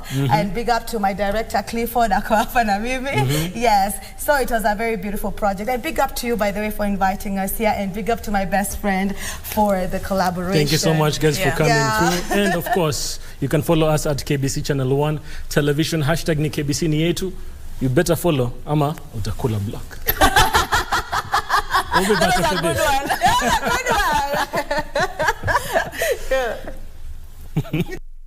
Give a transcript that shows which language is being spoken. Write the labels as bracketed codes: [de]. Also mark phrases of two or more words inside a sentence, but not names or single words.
[en] And big up to my director, Clifford Akwafanamimi. Yes, so it was a very beautiful project. And big up to you, by the way, for inviting us here. And big up to my best friend for the collaboration. Thank you so much, guys, for coming through. And of course, you can follow us at KBC Channel 1 Television. [sw] Hashtag ni KBC ni yetu. [en] You better follow [sw] ama utakula [en] block. We'll be back after this. That was a good one.